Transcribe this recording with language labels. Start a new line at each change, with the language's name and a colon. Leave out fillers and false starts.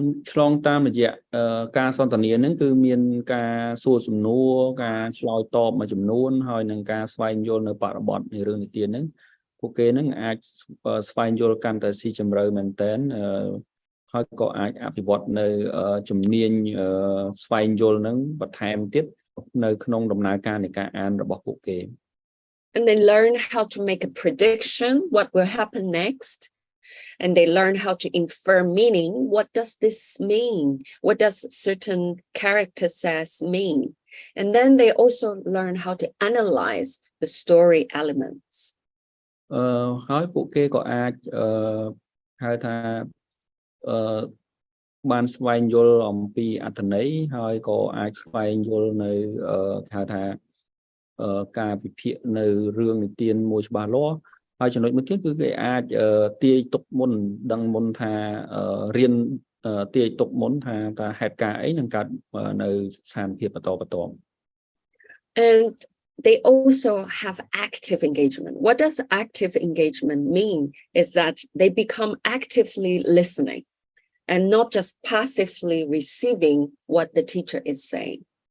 Khmer: ឆ្លងតាមរយៈការសន្ទនាហ្នឹងគឺមានការសួរសំណួរការឆ្លើយតបមួយចំនួនហើយនឹងការស្វែងយល់នៅបរិបទនៃរឿងនិទានហ្នឹងពួកគេហ្នឹងអាចស្វែងយល់កាន់តែស៊ីជម្រៅមែនទែនហើយក៏អាចអភិវឌ្ឍនៅជំនាញស្វែងយល់ហ្នឹងបន្ថែមទៀតនៅក្នុងដំណើរការនៃការអានរបស់ពួកគេ
English: And they learn how to make a prediction what will happen next. And they learn how to infer meaning. What does this mean? What does certain character says mean? And then they also learn how to analyze the story elements.
Khmer: ហើយពួកគេក៏អាចហៅថាបានស្វែងយល់អំពីអត្ថន័យហើយក៏អាចស្វែងយល់នៅហៅថាការវិភាគនៅរឿងនិទានមួយច្បាស់លាស់ហើយចំណុចមួយទៀតគឺគេអាចទាយទុកមុនដឹងមុនថារៀនទាយទុកមុនថាតើហេតុការណ៍អីនឹងកើតនៅស្ថានភាពបន្តបន្ទាប់
English: And they also have active engagement. What does active engagement mean is that they become actively listening and not just passively receiving what the teacher is saying.